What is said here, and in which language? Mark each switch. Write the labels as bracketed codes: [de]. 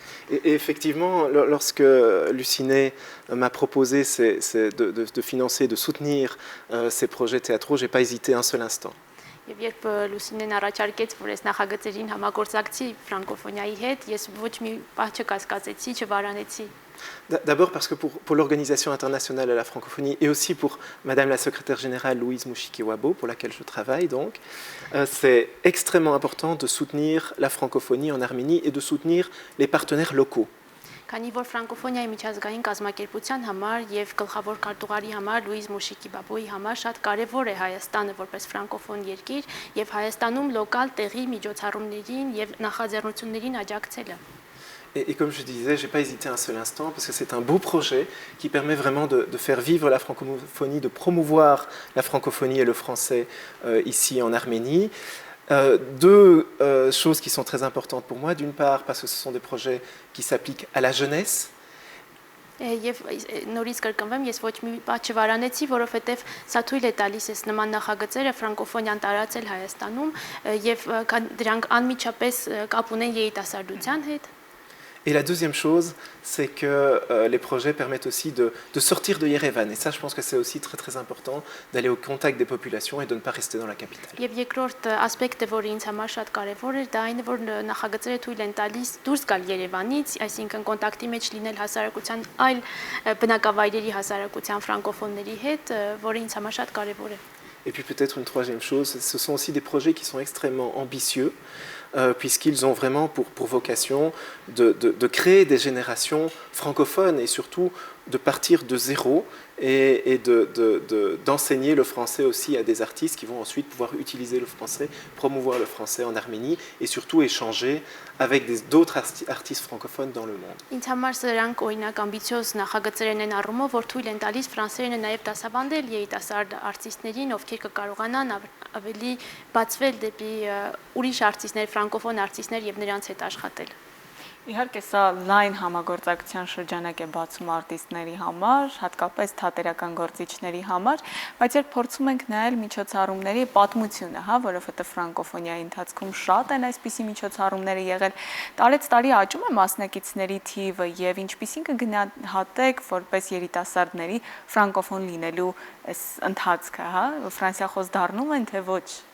[fr] Et effectivement, lorsque Luciné m'a proposé de financer, de soutenir ces projets théâtraux, je n'ai pas hésité un seul instant. [hy] Երբ Լուսինեն առաջարկեց, որ այս նախագծերին համագործակցի ֆրանկոֆոնիայի հետ, ես ոչ մի պահ չկասկածեցի, չվարանեցի։ [fr] D'abord parce que pour l'Organisation internationale de la francophonie et aussi pour Madame la secrétaire générale Louise Mouchikiwabo, pour laquelle je travaille donc, c'est extrêmement important de soutenir la francophonie en Arménie et de soutenir les partenaires locaux. [hy] Քանի որ ֆրանկոֆոնիայի միջազգային կազմակերպության համար եւ գլխավոր քարտուղարի համար Լուիզ Մուշիկիբաբոյի համար շատ կարեւոր է Հայաստանը որպես ֆրանկոֆոն երկիր եւ Հայաստանում լոկալ տեղի միջոցառումներին եւ նախաձեռնություններին աջակցելը։ [fr] Et comme je disais, je n'ai pas hésité un seul instant parce que c'est un beau projet qui permet vraiment de faire vivre la francophonie, de promouvoir la francophonie et le français ici en Arménie. Deux choses qui sont très importantes pour moi. D'une part, parce que ce sont des projets qui s'appliquent à la jeunesse. [hy] Եվ նորից կրկնվեմ, ես ոչ մի բան չվարանեցի, որովհետև սա թույլ է տալիս այս նման նախագծերը ֆրանկոֆոնիան տարածել Հայաստանում եւ դրանք անմիջապես կապ ունեն երիտասարդության հետ։ [fr] Et la deuxième chose, c'est que les projets permettent aussi de sortir de Yerevan. Et ça, je pense que c'est aussi très très important d'aller au contact des populations et de ne pas rester dans la capitale. [hy] Եվ երկրորդ ասպեկտը, որը ինձ համար շատ կարևոր է, դա այն է, որ նախագծերը թույլ են տալիս դուրս գալ Երևանից, այսինքն կոնտակտի մեջ լինել հասարակության այլ բնակավայրերի հասարակության ֆրանկոֆոնների հետ, որը ինձ համար շատ կարևոր է։ [fr] Et puis peut-être une troisième chose, ce sont aussi des projets qui sont extrêmement ambitieux, puisqu'ils ont vraiment pour vocation de créer des générations francophones et surtout de partir de zéro et d'enseigner le français aussi à des artistes qui vont ensuite pouvoir utiliser le français, promouvoir le français en Arménie et surtout échanger avec d'autres artistes francophones dans le monde. [hy] Ինձ համար սրանք օրինակ ամբիցիոզ նախագծերն են առումով, որ թույլ են տալիս ֆրանսերենը նաև դասավանդել երիտասարդ արտիստներին, ովքեր կկարողանան ավելի բացվել դեպի ուրիշ արտիստներ, ֆրանկոֆոն արտիստներ եւ նրանց հետ աշխատել։ Իհարկե սա լայն համագործակցության շրջանակ է բացում արտիստների համար, հատկապես թատերական գործիչների համար, բայց երբ փորձում ենք նայել միջոցառումների պատմությունը, որովհետև ֆրանկոֆոնիայի ընթացքում շատ են այսպիսի միջոցառումները եղել, տարեց տարի աճում է մասնակիցների թիվը եւ ինչպիսին կգնահատեք որպես երիտասարդների ֆրանկոֆոն լինելու այս ընթացքը, ֆրանսիախոս դառնում են թե ոչ։